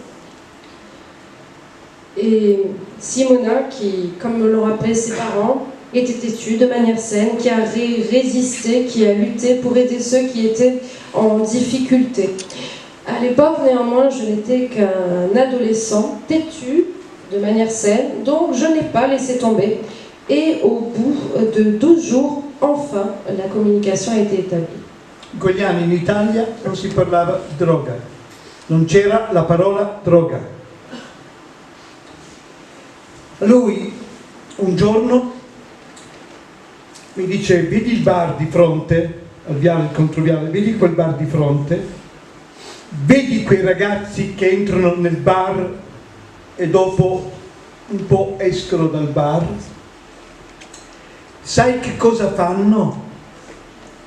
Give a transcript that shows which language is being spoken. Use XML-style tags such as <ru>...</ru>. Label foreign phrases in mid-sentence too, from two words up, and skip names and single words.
<fr>Et Simona, qui, comme l'ont rappelé ses parents, était têtu de manière saine, qui a résisté, qui a lutté pour aider ceux qui étaient en difficulté. À l'époque, néanmoins, je n'étais qu'un adolescent têtu, de manière saine, donc je n'ai pas laissé tomber. Et au bout de 12 jours, enfin, la communication a été établie.</fr> <it>In quegli anni in Italia non si parlava di droga, non c'era la parola droga. Lui un giorno mi dice: vedi il bar di fronte, al viale, il controviale, vedi quel bar di fronte, vedi quei ragazzi che entrano nel bar e dopo un po' escono dal bar, sai che cosa fanno?</it>